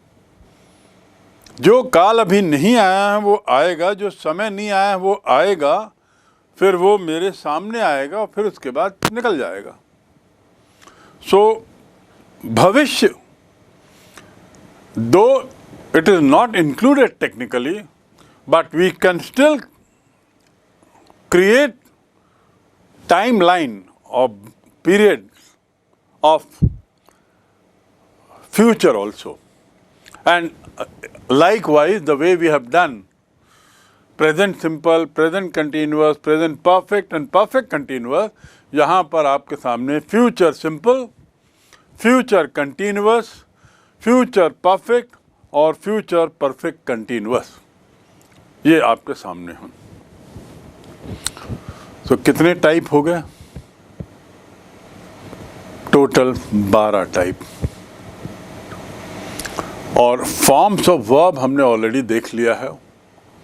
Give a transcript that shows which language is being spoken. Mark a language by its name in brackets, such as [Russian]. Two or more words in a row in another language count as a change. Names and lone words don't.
[Hindi] जो काल अभी नहीं आया है वो आएगा, जो समय नहीं आया है वो आएगा, फिर वो मेरे सामने आएगा और फिर उसके बाद निकल जाएगा। [English] so भविष्य, though it is not included technically, but we can still create timeline of period of future also, and likewise the way we have done present simple, present continuous, present perfect and perfect continuous, [Hindi] यहाँ पर आपके सामने [English] future simple, future continuous, future perfect [Hindi] और [English] future perfect continuous [Hindi] ये आपके सामने हैं। तो कितने टाइप हो गए? टोटल 12 टाइप। और [English] forms of verb [Hindi] हमने ऑलरेडी देख लिया है।